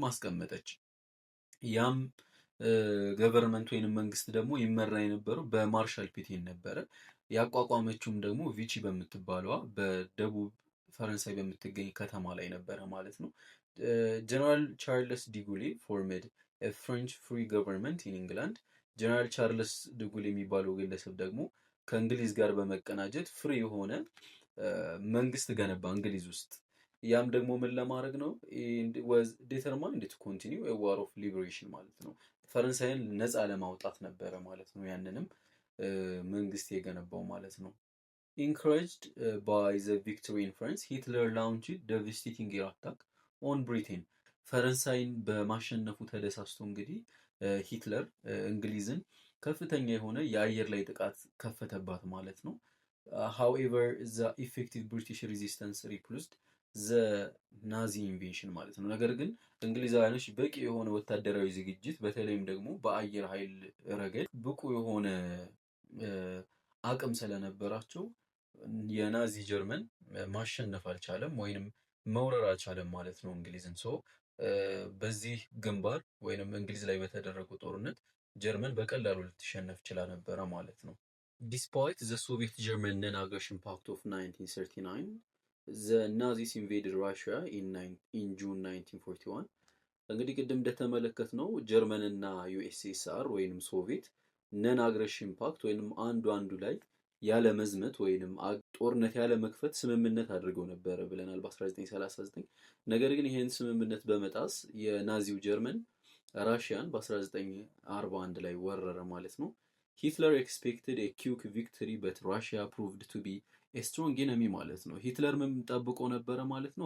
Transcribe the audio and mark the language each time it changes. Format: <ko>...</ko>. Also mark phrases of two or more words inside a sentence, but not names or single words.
<am>አስቀመጠች። ያም ገቨርንመንት ወይንም መንግስት ደግሞ ይመራ የነበረው በማርሻል ፒቴን ነበረ። ያቋቋመችውም ደግሞ ቪቺ በምትባለዋ በደቡብ ፈረንሳይ በምትገኝ ከተማ ላይ ነበረ ማለት ነው።</am> <en>General Charles de Gaulle formed French free government in England።</en> <am>ጀነራል ቻርልስ ዲጉሌ የሚባለው ግለሰብ ደግሞ ከእንግሊዝ ጋር በመቀናጀት ፍሪ የሆነ መንግስት ገነባ እንግሊዝ ውስጥ። ያም ደግሞ ምን ለማድረግ ነው?</am> <en>was determined to continue a war of liberation</en> <am>ማለት ነው። ፈረንሳይን ነፃ ለማውጣት ነበረ ማለት ነው። ያንንም መንግስት የገነባው ማለት ነው።</am> <en>encouraged by the victory in France, Hitler launched devastating air attack on Britain.</en> <am>ፈረንሳይን በማሸነፉ ተደሳስቶ እንግዲህ ሂትለር እንግሊዝን ከፍተኛ የሆነ የአየር ላይ ጥቃት ከፈተባት ማለት ነው።</am> <en>however the effective British resistance repulsed the Nazi invasion</en> <am>ማለት ነው። ነገር ግን እንግሊዛውያኖች በቂ የሆነ ወታደራዊ ዝግጅት በተለይም ደግሞ በአየር ኃይል ረገድ ብቁ የሆነ አቅም ስለነበራቸው የናዚ ጀርመን ማሸነፍ አልቻለም ወይንም መውረር አልቻለም ማለት ነው እንግሊዝን። በዚህ ግንባር ወይንም እንግሊዝ ላይ በተደረገው ጦርነት ጀርመን በቀላሉ ልትሸነፍ ችላ ነበረ ማለት ነው።</am> <en>Despite the Soviet German non-aggression pact of 1939, the Nazis invaded Russia in June 1941.</en> <am>እንግዲህ ቅድም እንደተመለከትነው ጀርመን እና ዩኤስኤስአር ወይንም ሶቪየት</am> <en>non aggression pact</en> <am>ወይንም አንዱ ላይ ያለ መዝመት ወይንም ጦርነት ያለ መክፈት ስምምነት አድርገው ነበረ ብለናል በ1939። ነገር ግን ይሄን ስምምነት በመጣስ የናዚው ጀርመን ራሽያን በ1941 ላይ ወረረ ማለት ነው።</am> <en>Hitler expected a quick victory but Russia proved to be a strong enemy</en> <am>ማለት ነው። ሂትለር ምን ጠብቆ ነበረ ማለት ነው?</am>